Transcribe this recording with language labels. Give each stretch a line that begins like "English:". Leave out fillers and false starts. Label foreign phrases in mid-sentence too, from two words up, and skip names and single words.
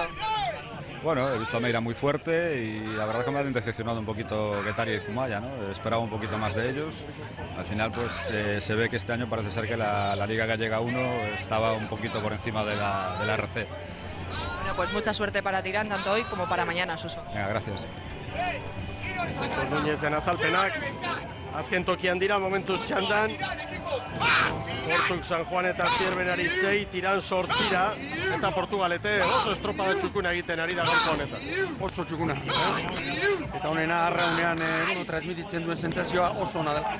Spanish: Bueno, he visto a Meira muy fuerte y la verdad que me han decepcionado un poquito Getaria y Zumaya, ¿no? Esperaba un poquito más de ellos. Al final, pues se ve que este año parece ser que la Liga Gallega 1 estaba un poquito por encima de la RC. Bueno, pues mucha suerte para Tirán, tanto hoy como para mañana, Suso. Venga, gracias.
Basque: Suso Núñezen azalpenak. Azken tokian dira, momentuz txandan. Portuk San Juan eta Zierbenari 6, Tiran 8, eta Portugalete oso estropada txukuna egiten ari da gaurko honetan. Oso txukuna. Eta honena arraunean transmititzen duen sentsazioa oso ona dela.